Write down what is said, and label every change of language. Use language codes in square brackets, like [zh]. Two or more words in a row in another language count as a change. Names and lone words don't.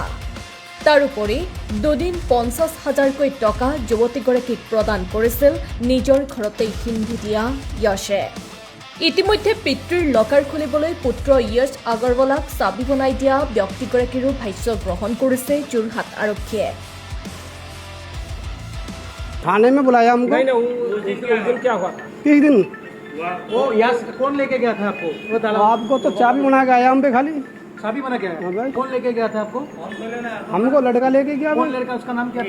[as] তাৰোপৰি দুদিন 50,000কৈ টকা যুৱতীগৰাকীক প্ৰদান কৰিছিল নিজৰ ঘৰতেই হিন্দী দিয়া য়শে। ইতিমধ্যে পিতৃৰ লকাৰ খুলিবলৈ পুত্ৰ য়শ আগৰৱালাক চাবি বনাই দিয়া ব্যক্তিগৰাকীৰো ভাষ্য গ্ৰহণ কৰিছে যোৰহাট আৰক্ষীয়ে। [hi] थाने में बुलाया हमको। नहीं उस दिन क्या हुआ? किस दिन? वो यहाँ से कौन लेके गया था आपको? वो ताला आपको तो चाबी बना के आया हम पे खाली। चाबी बना के आया? हाँ भाई। कौन लेके गया था आपको? हमको लड़का लेके गया। कौन लड़का, उसका नाम क्या था?